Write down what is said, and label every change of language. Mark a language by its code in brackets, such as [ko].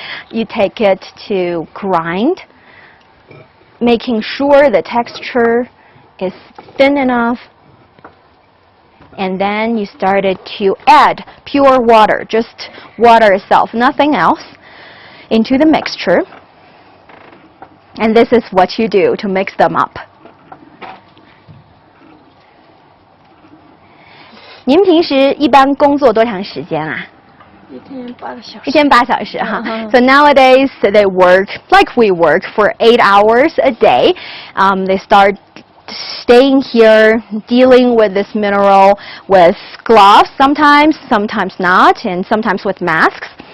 [en] You take it to grind, making sure the texture is thin enough, and then you started to add pure water, just water itself, nothing else, into the mixture. And this is what you do to mix them up. [zh] 您平时一般工作多长时间啊？一天8小时哈。 [en] So nowadays they work like we work for 8 hours a day. They start staying here, dealing with this mineral with gloves sometimes, sometimes not, and sometimes with masks.